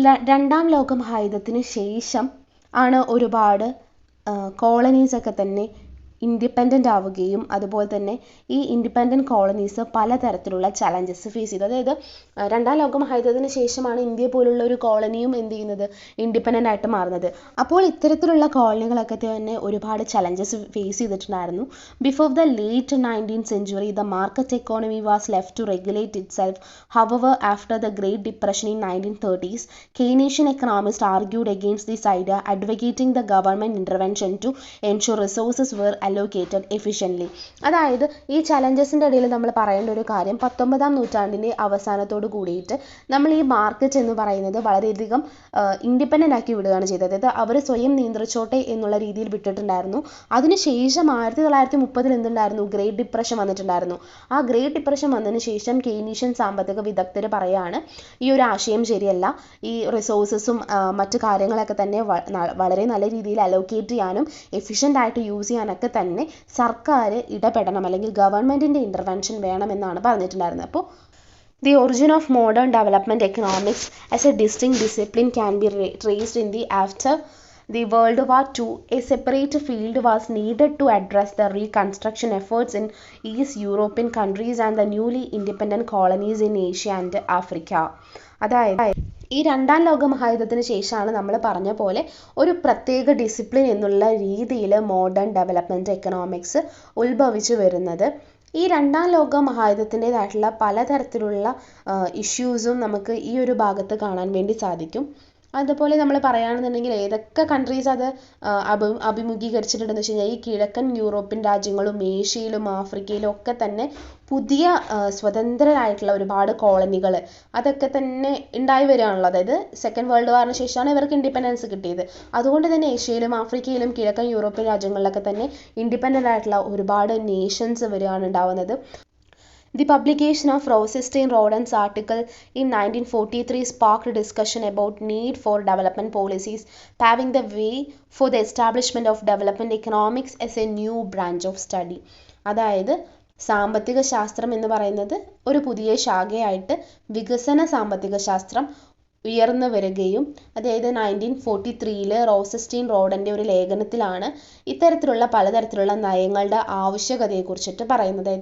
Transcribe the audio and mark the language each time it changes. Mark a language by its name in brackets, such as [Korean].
[Malayalam] രണ്ടാം ലോക മഹായുദ്ധത്തിന് ശേഷം ആണ് ഒരുപാട് കോളനീസൊക്കെ തന്നെ ഇൻഡിപെൻഡൻ്റ് ആവുകയും അതുപോലെ തന്നെ ഈ ഇൻഡിപെൻഡൻറ്റ് കോളനീസ് പലതരത്തിലുള്ള ചലഞ്ചസ് ഫേസ് ചെയ്തു. അതായത് രണ്ടാം ലോക മഹായുദ്ധത്തിന് ശേഷമാണ് ഇന്ത്യ പോലുള്ള ഒരു കോളനിയും എന്ത് ചെയ്യുന്നത്, ഇൻഡിപെൻഡൻ്റ് ആയിട്ട് മാറുന്നത്. അപ്പോൾ ഇത്തരത്തിലുള്ള കോളനികളൊക്കെ തന്നെ ഒരുപാട് ചലഞ്ചസ് ഫേസ് ചെയ്തിട്ടുണ്ടായിരുന്നു. [English] Before the late 19th century the market economy was left to regulate itself. However, after the Great Depression in 1930s, Keynesian economists argued against this idea, advocating the government intervention to ensure resources were allocated efficiently. [Malayalam] അതായത് ഈ ചലഞ്ചസിൻ്റെ ഇടയിൽ നമ്മൾ പറയേണ്ട ഒരു കാര്യം 19ാം നൂറ്റാണ്ടിൻ്റെ അവസാനത്തോട് കൂടിയിട്ട് നമ്മൾ ഈ മാർക്കറ്റ് എന്ന് പറയുന്നത് വളരെയധികം ഇൻഡിപെൻഡൻ്റ് ആക്കി വിടുകയാണ് ചെയ്തത്. അതായത് അവർ സ്വയം നിയന്ത്രിച്ചോട്ടെ എന്നുള്ള രീതിയിൽ വിട്ടിട്ടുണ്ടായിരുന്നു. അതിനുശേഷം 1930 എന്തുണ്ടായിരുന്നു, ഗ്രേറ്റ് ഡിപ്രഷൻ വന്നിട്ടുണ്ടായിരുന്നു. ആ ഗ്രേറ്റ് ഡിപ്രഷൻ വന്നതിന് ശേഷം കെയ്നീഷ്യൻ സാമ്പത്തിക വിദഗ്ധർ പറയാണ് ഈ ഒരു ആശയം ശരിയല്ല, ഈ റിസോഴ്സസും മറ്റു കാര്യങ്ങളൊക്കെ തന്നെ വളരെ നല്ല രീതിയിൽ അലോക്കേറ്റ് ചെയ്യാനും എഫിഷ്യൻ്റ് ആയിട്ട് യൂസ് ചെയ്യാനൊക്കെ തന്നെ സർക്കാർ ഇടപെടണം, അല്ലെങ്കിൽ ഗവൺമെൻറ്റിൻ്റെ ഇൻ്റർവെൻഷൻ വേണമെന്നാണ് പറഞ്ഞിട്ടുണ്ടായിരുന്നത്. [English] അപ്പോൾ the origin of modern development economics as a distinct discipline can be traced in the after the World War II. A separate field was needed to address the reconstruction efforts in East European countries and the newly independent colonies in Asia and Africa. [Malayalam] അതായത് ഈ രണ്ടാം ലോക മഹായുദ്ധത്തിന് ശേഷമാണ് നമ്മൾ പറഞ്ഞ പോലെ ഒരു പ്രത്യേക ഡിസിപ്ലിൻ എന്നുള്ള രീതിയിൽ മോഡേൺ ഡെവലപ്മെൻറ്റ് എക്കണോമിക്സ് ഉത്ഭവിച്ചു വരുന്നത്. ഈ രണ്ടാം ലോക മഹായുദ്ധത്തിൻ്റെതായിട്ടുള്ള പലതരത്തിലുള്ള ഇഷ്യൂസും നമുക്ക് ഈ ഒരു ഭാഗത്ത് കാണാൻ വേണ്ടി സാധിക്കും. അതുപോലെ നമ്മൾ പറയുകയാണെന്നുണ്ടെങ്കിൽ ഏതൊക്കെ കൺട്രീസ് അത് അഭിമുഖീകരിച്ചിട്ടുണ്ടെന്ന് വെച്ച് കഴിഞ്ഞാൽ ഈ കിഴക്കൻ യൂറോപ്യൻ രാജ്യങ്ങളും ഏഷ്യയിലും ആഫ്രിക്കയിലും ഒക്കെ തന്നെ പുതിയ സ്വതന്ത്രരായിട്ടുള്ള ഒരുപാട് കോളനികൾ അതൊക്കെ തന്നെ ഉണ്ടായി വരികയാണല്ലോ. അതായത് സെക്കൻഡ് വേൾഡ് വാറിന് ശേഷമാണ് ഇവർക്ക് ഇൻഡിപെൻഡൻസ് കിട്ടിയത്. അതുകൊണ്ട് തന്നെ ഏഷ്യയിലും ആഫ്രിക്കയിലും കിഴക്കൻ യൂറോപ്യൻ രാജ്യങ്ങളിലൊക്കെ തന്നെ ഇൻഡിപെൻഡൻ്റ് ആയിട്ടുള്ള ഒരുപാട് നേഷൻസ് വരികയാണ് ഉണ്ടാവുന്നത്. [English] The publication of Rosenstein Rodin's article in 1943 sparked discussion about need for development policies, paving the way for the establishment of development economics as a new branch of study. [Malayalam] അതായത് സാമ്പത്തിക ശാസ്ത്രം എന്ന് പറയുന്നത് ഒരു പുതിയ ശാഖയായിട്ട് വികസന സാമ്പത്തിക ശാസ്ത്രം ഉയർന്നു വരികയും അതായത് 1943 റോസസ്റ്റീൻ റോഡൻ്റെ ഒരു ലേഖനത്തിലാണ് ഇത്തരത്തിലുള്ള പലതരത്തിലുള്ള നയങ്ങളുടെ ആവശ്യകതയെക്കുറിച്ചിട്ട് പറയുന്നത്.